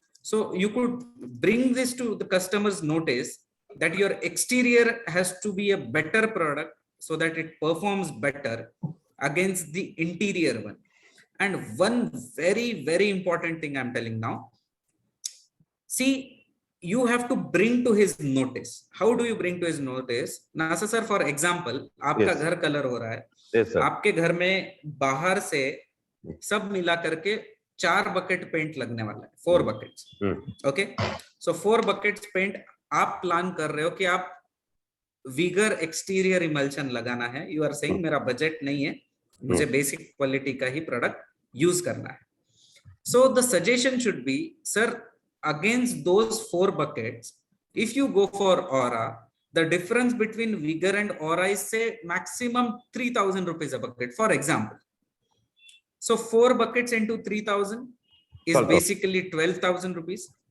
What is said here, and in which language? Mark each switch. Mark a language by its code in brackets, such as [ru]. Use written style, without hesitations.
[en] So you could bring this to the customer's notice that your exterior has to be a better product so that it performs better against the interior one. And one very, very important thing I'm telling now, see, you have to bring to his notice. How do you bring to his notice? [hi] Nasa sir, for example, आपका घर colour हो रहा है, आपके घर में बाहर से सब मिला करके 4 बकेट पेंट लगने वाला है, 4 बकेट्स. ओके, सो 4 बकेट्स पेंट आप प्लान कर रहे हो कि आप विगर एक्सटीरियर इमल्शन लगाना है. [en] you are saying [hi] मेरा बजट नहीं है, मुझे बेसिक क्वालिटी का ही प्रोडक्ट यूज करना है. [en] So the suggestion should be, sir, against those 4 buckets, if you go for aura, the difference between vigor and aura is say maximum 3,000 rupees a bucket, for example. So 4 buckets into 3,000 is basically 12,000 rupees.